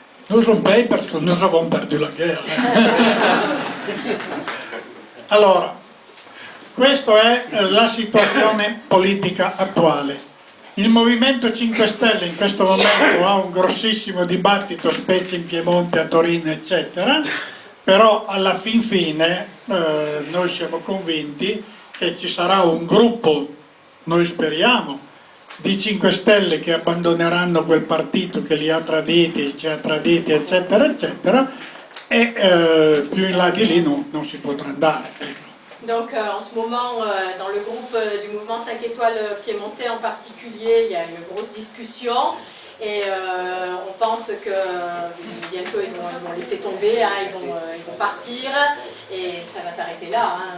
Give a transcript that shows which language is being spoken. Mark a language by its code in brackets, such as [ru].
[fr] Nous on paye parce que nous avons perdu la guerra. [it] Allora, questa è la situazione politica attuale. Il Movimento 5 Stelle in questo momento ha un grossissimo dibattito, specie in Piemonte, a Torino, eccetera, però alla fin fine noi siamo convinti che ci sarà un gruppo, noi speriamo, di 5 Stelle che abbandoneranno quel partito che li ha traditi, ci ha traditi, eccetera, eccetera, e più in là di lì non si potrà andare. [fr] Donc en ce moment, dans le groupe du mouvement 5 étoiles piémontais en particulier, il y a une grosse discussion et on pense que bientôt ils vont laisser tomber, hein, ils vont partir et ça va s'arrêter là.